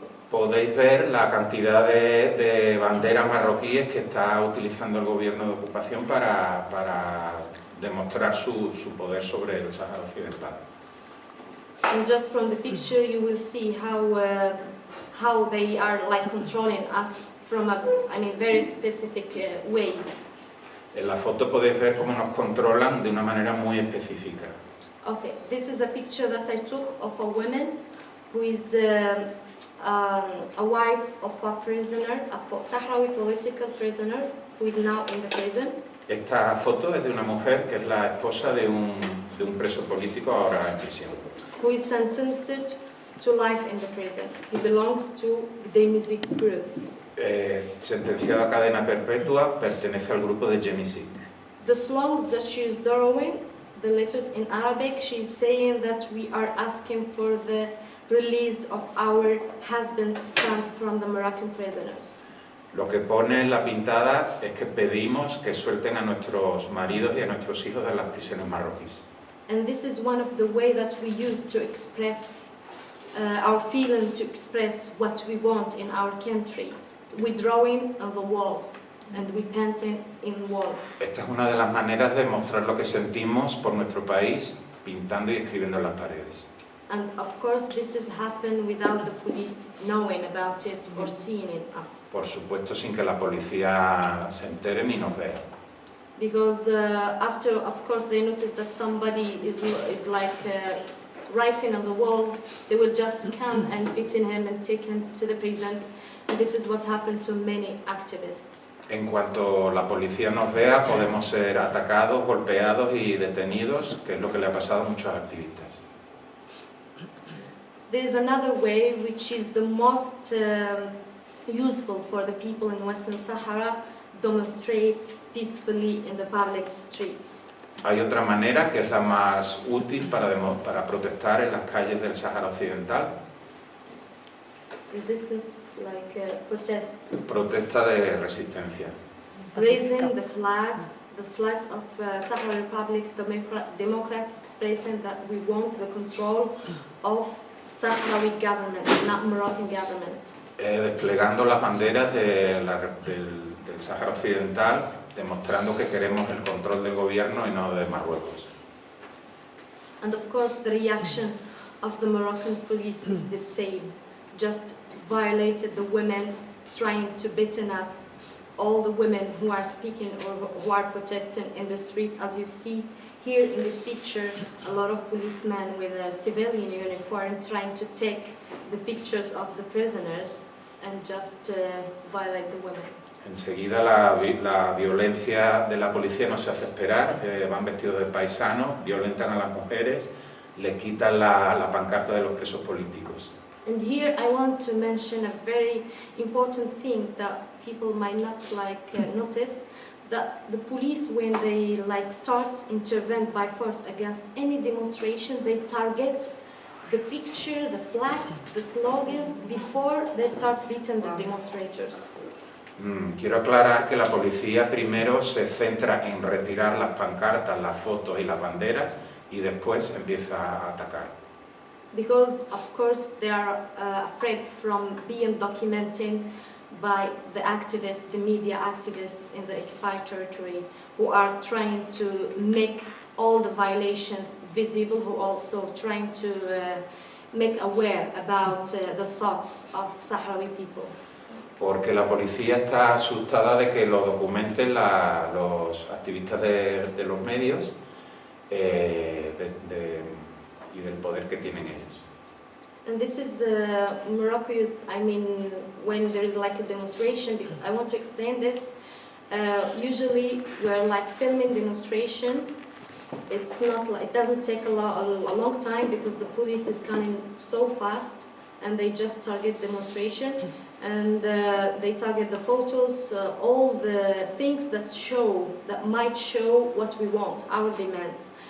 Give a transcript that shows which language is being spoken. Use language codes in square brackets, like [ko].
[es] Podéis ver la cantidad de banderas marroquíes que está utilizando el gobierno de ocupación para demostrar su poder sobre el Sáhara Occidental. [en] And just from the picture you will see how they are like controlling us from a, very specific way. [es] En la foto podéis ver cómo nos controlan de una manera muy específica. [en] Okay, this is a picture that I took of a woman who is a wife of a prisoner, a Sahrawi political prisoner who is now in the prison. [es] Esta foto es de una mujer que es la esposa de un preso político ahora en prisión. [en] Who is sentenced to life in the prison. He belongs to the music group. [es] Sentenciado a cadena perpetua, pertenece al grupo de Jemisik. [en] The song that she is drawing, the letters in Arabic, she is saying that we are asking for the release of our husbands' sons from the Moroccan prisoners. [es] Lo que pone en la pintada es que pedimos que suelten a nuestros maridos y a nuestros hijos de las prisiones marroquíes. [en] And this is one of the ways that we use to express our feeling, to express what we want in our country. We drawing on the walls and we painting in walls. [es] Esta es una de las maneras de mostrar lo que sentimos por nuestro país, pintando y escribiendo en las paredes. [en] And of course this has happened without the police knowing about it or seeing it us. [es] Por supuesto, sin que la policía se entere ni nos vea. [en] Because after, of course, they notice that somebody is like writing on the wall, they will just come and beating him and take him to the prison. And this is what happened to many activists. [es] En cuanto la policía nos vea, podemos ser atacados, golpeados y detenidos, que es lo que le ha pasado a muchos activistas. [en] There is another way which is the most useful for the people in Western Sahara, demonstrate peacefully in the public streets. [es] Hay otra manera que es la más útil para protestar en las calles del Sahara Occidental. [en] Resistance, like protests. [es] Protesta de resistencia. [en] Raising the flags of Sahara Republic Democrat, expressing that we want the control of Sahrawi government, not Moroccan government. [es] Desplegando las banderas del Sahara Occidental, demostrando que queremos el control del gobierno y no de Marruecos. [en] And of course the reaction of the Moroccan police is the same. Just violated the women, trying to beaten up all the women who are speaking or who are protesting in the streets. As you see here in this picture, a lot of policemen with a civilian uniform trying to take the pictures of the prisoners and just violate the women. [es] Enseguida la violencia de la policía no se hace esperar, van vestidos de paisanos, violentan a las mujeres, le quitan la pancarta de los presos políticos. [en] And here I want to mention a very important thing that people might not notice, that the police, when they start intervene by force against any demonstration, they target the picture, the flags, the slogans before they start beating the demonstrators. [es] Quiero aclarar que la policía primero se centra en retirar las pancartas, las fotos y las banderas y después empieza a atacar. [en] Because of course they are afraid from being documented by the activists, the media activists in the occupied territory, who are trying to make all the violations visible, who are also trying to make aware about the thoughts of Sahrawi people. [es] Porque la policía está asustada de que lo documenten los activistas de los medios y del poder que tienen ellos. [en] And this is Morocco used, when there is a demonstration, because I want to explain this. Usually we're filming demonstration. It's not it doesn't take a long time because the police is coming so fast and they just target demonstration and they target the photos, all the things that might show what we want, our demands.